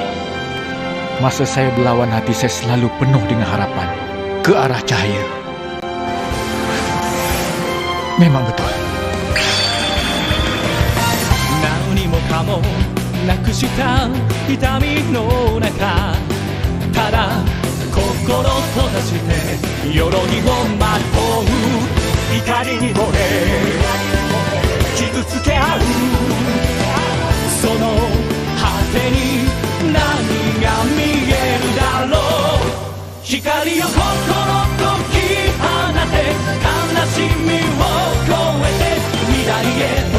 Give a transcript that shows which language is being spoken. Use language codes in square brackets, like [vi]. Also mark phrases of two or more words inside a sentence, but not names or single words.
[ms] Masa saya berlawan hati, saya selalu penuh dengan harapan ke arah cahaya. Memang betul. [ja] 何もかもなくした痛みの中ただ心閉ざして鎧をまとう怒りに惚れ傷つけ合うその果てに何が見えるだろう光を心解き放て悲しみを越えて未来へ